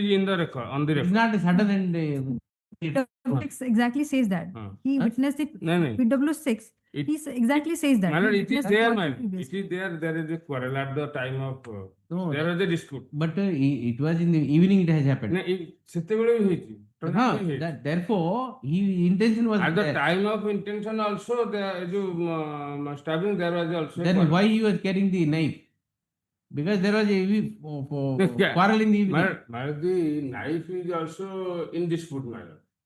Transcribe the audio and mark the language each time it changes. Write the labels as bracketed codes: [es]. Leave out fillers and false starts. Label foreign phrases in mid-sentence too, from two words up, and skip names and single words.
[en] is in the record, on the It's record. not a sudden and PW6 exactly says that. Hmm. He Huh? witnessed it. No, no. PW6 It- He exactly says that. My lord, He it is witnessed there, what my he lord. It witnessed. is there. There is a quarrel at the time of. No, There was a dispute. but it was in the evening it has happened. [or] ସେତେବେଳେ ବି ହେଇଛି. Huh, ଟଣାଟଣି ହେଇଛି. [en] therefore, intention was At the there. time of intention also, the stabbing there was also. a Then quarrel. why he was carrying the knife? Because there was a Yeah. quarrel in the evening. My lord, the knife is also in dispute, my lord.